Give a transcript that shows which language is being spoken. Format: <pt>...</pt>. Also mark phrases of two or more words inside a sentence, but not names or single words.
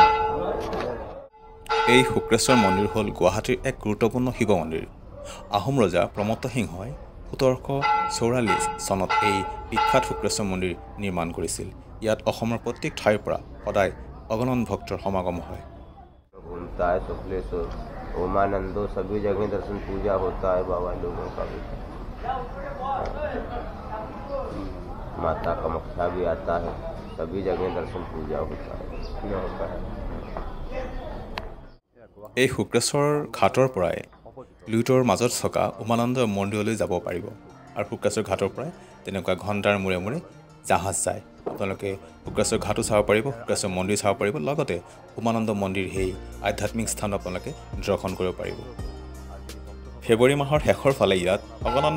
<as>এই শুক্লেশ্বৰ মন্দিৰ হ'ল গুৱাহাটীৰ এক গুৰুত্বপূৰ্ণ শিৱ মন্দিৰ আহোম ৰজা প্ৰমত্ত সিংহই 1744 চনত এই বিখ্যাত শুক্লেশ্বৰ মন্দিৰ নিৰ্মাণ কৰিছিল ইয়াত অসমৰ প্ৰত্যেক ঠাইৰ পৰা সদায় অগণন ভক্তৰ সমাগম হয়</as> <hi>घूमता है शुक्लेश्वर उमानंदो सभी जगह दर्शन पूजा होता है बाबा लोगों का भी माता का मक्खा भी आता है सभी जगह दर्शन पूजा होता है</hi> <as>এই শুক্লেশ্বৰ ঘাটৰ পৰাই লুইতৰ মাজত থকা উমানন্দ মন্দিৰলৈ যাব পাৰিব আৰু শুক্লেশ্বৰ ঘাটৰ পৰাই তেনেকুৱা ঘণ্টাৰ মূৰে মূৰে জাহাজ যায় আপোনালোকে শুক্লেশ্বৰ ঘাটো চাব পাৰিব শুক্লেশ্বৰ মন্দিৰ চাব পাৰিব লগতে উমানন্দ মন্দিৰ সেই আধ্যাত্মিক স্থান আপোনালোকে দৰ্শন কৰিব পাৰিব ফেব্ৰুৱাৰী মাহৰ শেষৰ ফালে ইয়াত অগণন</as>